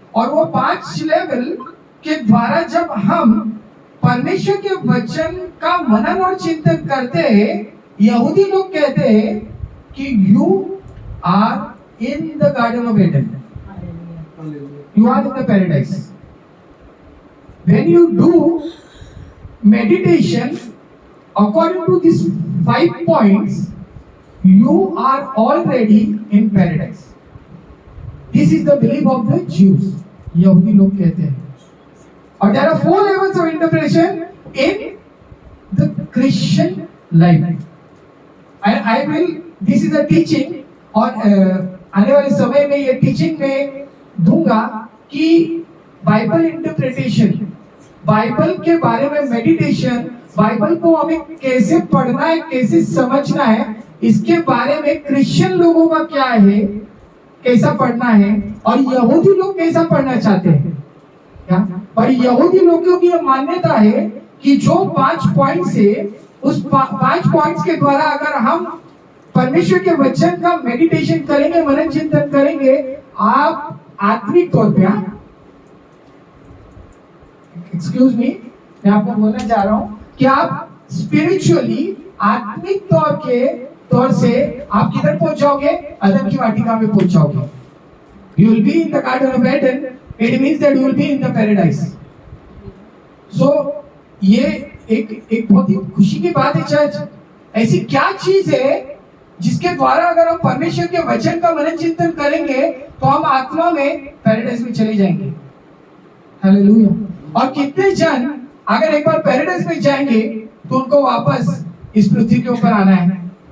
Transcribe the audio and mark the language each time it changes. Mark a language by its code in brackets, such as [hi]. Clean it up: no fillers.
[hi] और वो 5 लेवल के द्वारा जब हम परमेश्वर के वचन का मनन और चिंतन करते हैं, यहूदी लोग कहते हैं कि [en] You are in the garden of Eden, you are in the paradise. When you do meditation according to these 5 points, you are already in paradise. This is the belief of the Jews. [hi] यहूदी लोग कहते हैं। और [en] there are 4 levels of interpretation in the Christian life. I will, this is a teaching [hi] और आने वाले समय में ये टीचिंग में दूंगा कि बाइबल इंटरप्रिटेशन, बाइबल के बारे में मेडिटेशन, बाइबल को हमें कैसे पढ़ना है, कैसे समझना है, इसके बारे में क्रिश्चियन लोगों का क्या है, कैसा पढ़ना है और यहूदी लोग कैसा पढ़ना चाहते हैं क्या। और यहूदी लोगों की मान्यता है कि जो 5 पॉइंट्स है, उस 5 पॉइंट्स के द्वारा अगर हम परमेश्वर के वचन का मेडिटेशन करेंगे, मनन चिंतन करेंगे, आप आत्मिक तौर पे, [en] excuse me, [hi] मैं आपको बोलना चाह रहा हूं कि आप स्पिरिचुअली, आत्मिक तौर से आप किधर पहुंच जाओगे, अदम की वाटिका में पहुंच जाओगे। [en] You will be in the garden of Eden. It means that you will be in the paradise. [hi] So ये एक बहुत ही खुशी की बात है चर्च। ऐसी क्या चीज है जिसके द्वारा अगर हम परमेश्वर के वचन का मनन चिंतन करेंगे तो हम आत्मा में पैराडाइज में चले जाएंगे। हालेलुया। और कितने जन अगर एक बार पैराडाइज में जाएंगे तो उनको वापस इस पृथ्वी के ऊपर आना है?